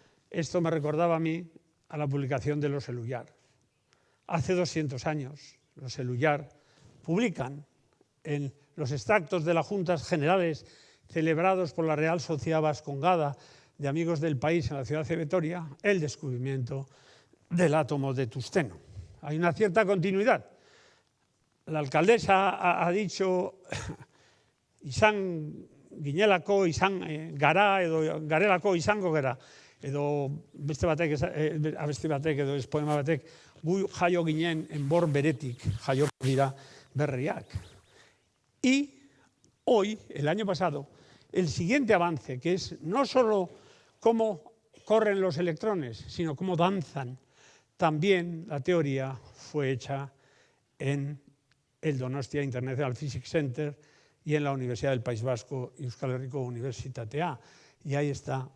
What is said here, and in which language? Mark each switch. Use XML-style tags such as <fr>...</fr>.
<es>Esto me recordaba a mí a la publicación de los Eluyar. Hace 200 años, los Eluyar publican en los extractos de las Juntas Generales celebrados por la Real Sociedad Vascongada de Amigos del País en la ciudad de Vitoria el descubrimiento del átomo de tungsteno. Hay una cierta continuidad. La alcaldesa ha dicho</es> <eu>izan ginelako, izan gara edo garelako izango gara, edo beste batek, abesti batek edo ez poema batek, gu jaio ginen enbor beretik jaioko dira berriak.</eu> <es>Y hoy, el año pasado, el siguiente avance, que es no solo cómo corren los electrones, sino cómo danzan, también la teoría fue hecha en el Donostia International Physics Center y en la Universidad del País Vasco y Euskal Herriko Unibertsitatea. Y ahí está.</es>